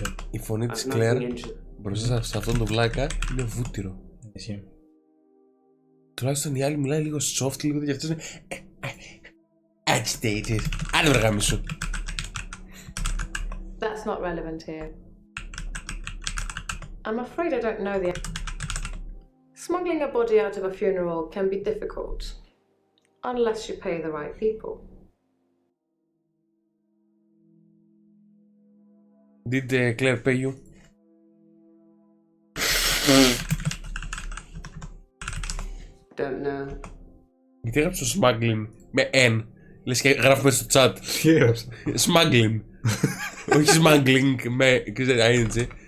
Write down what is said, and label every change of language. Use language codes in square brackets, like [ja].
[el] Η φωνή της Κλέρ μπροστά σε αυτόν τον βλάκα είναι βούτυρο. Τουλάχιστον η άλλη μιλάει λίγο soft, λίγο και αυτός είναι agitated. Άντε βρε γάμισου. [en] That's not relevant here. I'm afraid I don't know the... Smuggling a body out of a funeral can be difficult, unless you pay the right people. Did Claire pay you? Don't know. [el] Γιατί έγραψε το smuggling με N. Λες και γράφουμε στο chat. Τι έγραψε? [en] Smuggling. [el] Όχι smuggling με ING.